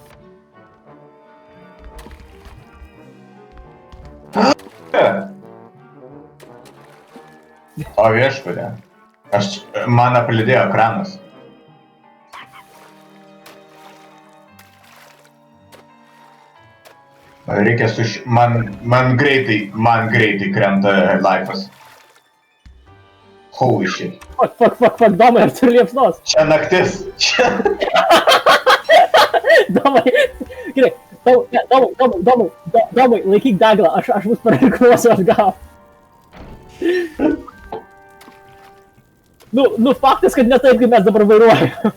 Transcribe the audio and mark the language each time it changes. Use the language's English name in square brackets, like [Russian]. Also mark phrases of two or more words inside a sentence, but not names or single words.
[Lithuanian] O viešpatė. Man apledėjo ekranas. Reikia man greitai krenta life'as. [English] Holy shit. Fuck, [Lithuanian] Domai, ar turi liepsnos? Čia naktis. Čia... Domai, gerai. Domai, laikyk deglą, aš mus pareikluosiu atgal. Nu, faktas, kad ne taip, kaip mes dabar vairuojame.